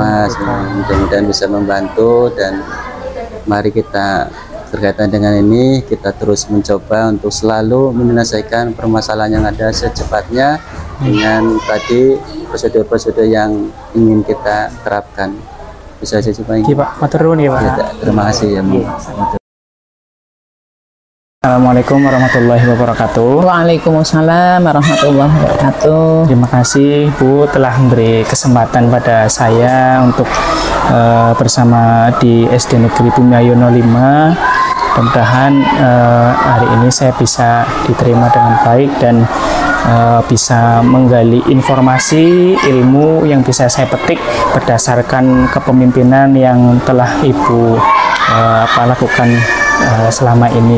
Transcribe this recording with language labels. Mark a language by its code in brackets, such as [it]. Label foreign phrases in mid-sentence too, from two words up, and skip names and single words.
[id] Mudah-mudahan bisa membantu, dan mari kita berkaitan dengan ini kita terus mencoba untuk selalu menyelesaikan permasalahan yang ada secepatnya dengan tadi prosedur-prosedur yang ingin kita terapkan. Bisa saja Pak. Pak, [jv] matur nuwun [id] ya Pak. Terima kasih ya. [ar] السلام عليكم ورحمة الله وبركاته. وعليكم السلام ورحمة الله وبركاته. [id] Terima kasih Bu telah memberi kesempatan pada saya untuk bersama di SD Negeri Bumi Ayono 5. Mudah-mudahan hari ini saya bisa diterima dengan baik dan bisa menggali informasi ilmu yang bisa saya petik berdasarkan kepemimpinan yang telah Ibu lakukan selama ini.